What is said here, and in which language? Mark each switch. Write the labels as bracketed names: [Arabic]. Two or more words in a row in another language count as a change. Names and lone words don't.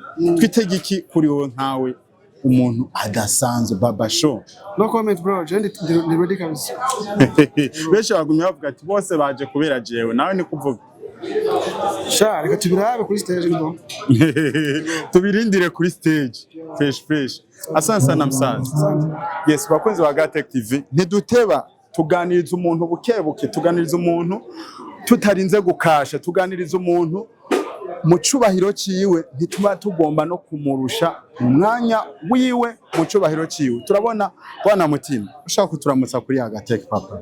[Rundi] Twitege iki kuri wowe nkawe umuntu adasanzwe baba show? [English] No comment bro, [Rundi] je ndi ready kabisa. Benshi bagumye bavuga ati bose baje kubera jewe, nawe ni kuvuga sha reka tubirabe kuri stage ngo tubirindire kuri stage fresh. [Swahili] Asante sana msaza. [Rundi] Yes, bakunzi wa Gatech TV ntiduteba tuganiriza umuntu bukebuke, tuganiriza umuntu tutarinze gukasha, tuganiriza umuntu mu cubahiro ciwe, ntituba tugomba no kumurusha umwanya wiwe mu cubahiro ciwe. Turabona bwana mutima ushaka kuturamutsa kuri Gatech papa.